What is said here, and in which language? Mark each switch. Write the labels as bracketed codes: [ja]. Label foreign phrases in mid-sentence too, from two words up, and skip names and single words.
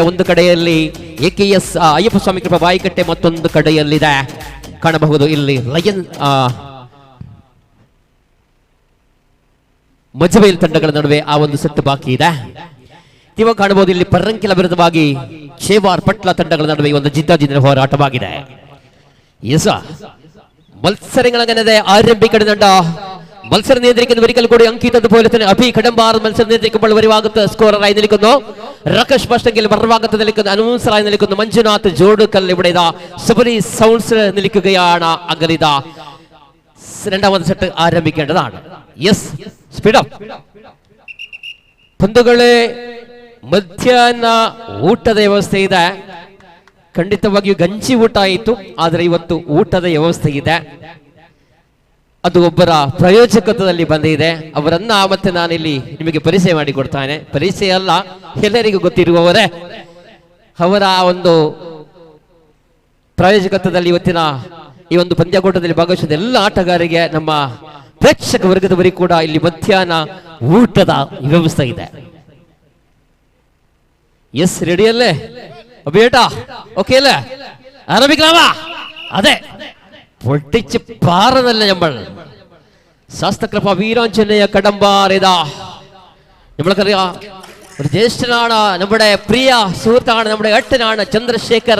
[kn] ಒಂದು ಕಡೆಯಲ್ಲಿ AKS ಅಯ್ಯಪ್ಪ ಸ್ವಾಮಿ ಕೃಪಾ ಬಾಯಿಕಟ್ಟೆ, ಮತ್ತೊಂದು ಕಡೆಯಲ್ಲಿದೆ ಕಾಣಬಹುದು ಇಲ್ಲಿ ಲಯನ್ ಮಜಬೈಲ್ ತಂಡಗಳ ನಡುವೆ ಆ ಒಂದು ಸೆಟ್ ಬಾಕಿ ಇದೆ. ಇವಾಗ ಕಾಣಬಹುದು ಇಲ್ಲಿ ಪರ್ರಂಕಿಲ ವಿರುದ್ಧವಾಗಿ ಚೇವಾರ್ ಪಟ್ಲ ತಂಡಗಳ ನಡುವೆ ಒಂದು ಜಿದ್ದಾಜಿದ್ದಿನ ಹೋರಾಟವಾಗಿದೆ. [ml] മത്സരങ്ങളങ്ങനെ ആരംഭിക്കുന്നുണ്ട്. മത്സരം നിയന്ത്രിക്കുന്ന ഒരിക്കൽ കൂടി അങ്കിത് അതുപോലെ തന്നെ അഭി കടമ്പാർ മത്സരം നിയന്ത്രിക്കുമ്പോൾ ഒരു ഭാഗത്ത് സ്കോററായി നിൽക്കുന്നു റകേഷ് ഭഷ്ടങ്കിൽ, മറുഭാഗത്ത് നിൽക്കുന്ന അനൗൺസറായി നിൽക്കുന്നു മഞ്ജുനാഥ് ജോഡുക്കൽ. ഇവിടെ ഇതാ സബരി സൗണ്ട്സ് നിൽക്കുകയാണ്. അഗലിത രണ്ടാമത്തെ സെറ്റ് ആരംഭിക്കേണ്ടതാണ്. [en] yes, speed up. [kn] ಪಂದ್ಯಗಳೇ ಮಧ್ಯಾಹ್ನ ಊಟದ ವ್ಯವಸ್ಥೆ ಇದೆ. ಖಂಡಿತವಾಗಿಯೂ ಗಂಜಿ ಊಟ ಆಯಿತು, ಆದರೆ ಇವತ್ತು ಊಟದ ವ್ಯವಸ್ಥೆ ಇದೆ. ಅದು ಒಬ್ಬರ ಪ್ರಯೋಜಕತ್ವದಲ್ಲಿ ಬಂದಿದೆ. ಅವರನ್ನ ಮತ್ತೆ ನಾನಿಲ್ಲಿ ನಿಮಗೆ ಪರಿಚಯ ಮಾಡಿಕೊಡ್ತಾನೆ. ಪರಿಚಯ ಅಲ್ಲ, ಎಲ್ಲರಿಗೂ ಗೊತ್ತಿರುವವರೇ. ಅವರ ಒಂದು ಪ್ರಾಯೋಜಕತ್ವದಲ್ಲಿ ಇವತ್ತಿನ ಈ ಒಂದು ಪಂದ್ಯಕೂಟದಲ್ಲಿ ಭಾಗವಹಿಸಿದ ಎಲ್ಲ ಆಟಗಾರರಿಗೆ, ನಮ್ಮ ಪ್ರೇಕ್ಷಕ ವರ್ಗದವರಿಗೆ ಕೂಡ ಇಲ್ಲಿ ಮಧ್ಯಾಹ್ನ ಊಟದ ವ್ಯವಸ್ಥೆ ಇದೆ. ಎಸ್, ರೆಡಿಯಲ್ಲೇ ಬೇಟಾ? [ml] ഓക്കെ അല്ലേ? ആരംഭിക്കലാമാ? അതെ, പൊട്ടിച്ച് പാറതല്ല നമ്മൾ. ശാസ്ത്രകൃപ വീരാഞ്ജനേയ കടമ്പാറിതാ. നമ്മൾക്കറിയാം, ഒരു ജ്യേഷ്ഠനാണ്, നമ്മുടെ പ്രിയ സുഹൃത്താണ്, നമ്മുടെ ഏട്ടനാണ് ചന്ദ്രശേഖർ.